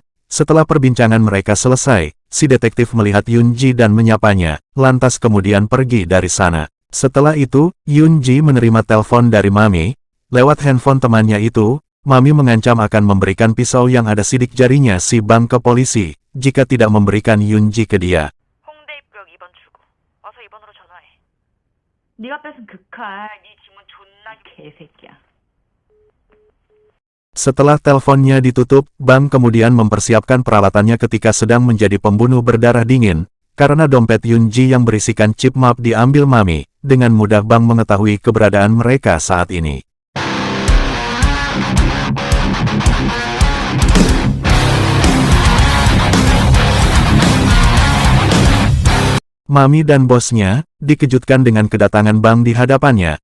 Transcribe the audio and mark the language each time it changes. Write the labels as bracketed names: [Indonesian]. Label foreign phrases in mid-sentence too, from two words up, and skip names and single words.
[Indonesian] Setelah perbincangan mereka selesai, si detektif melihat Yoon-ji dan menyapanya, lantas kemudian pergi dari sana. Setelah itu, Yunji menerima telepon dari Mami. Lewat handphone temannya itu, Mami mengancam akan memberikan pisau yang ada sidik jarinya si Bang ke polisi, jika tidak memberikan Yunji ke dia. [Korean] 홍대 입구역 2번 출구. 와서 2번으로 전화해. 네가 뺏은 그 칼, 네 지문 존나 개새끼야. [Indonesian] Setelah teleponnya ditutup, Bang kemudian mempersiapkan peralatannya ketika sedang menjadi pembunuh berdarah dingin, karena dompet Yunji yang berisikan chip map diambil Mami. Dengan mudah Bang mengetahui keberadaan mereka saat ini. Mami dan bosnya dikejutkan dengan kedatangan Bang di hadapannya.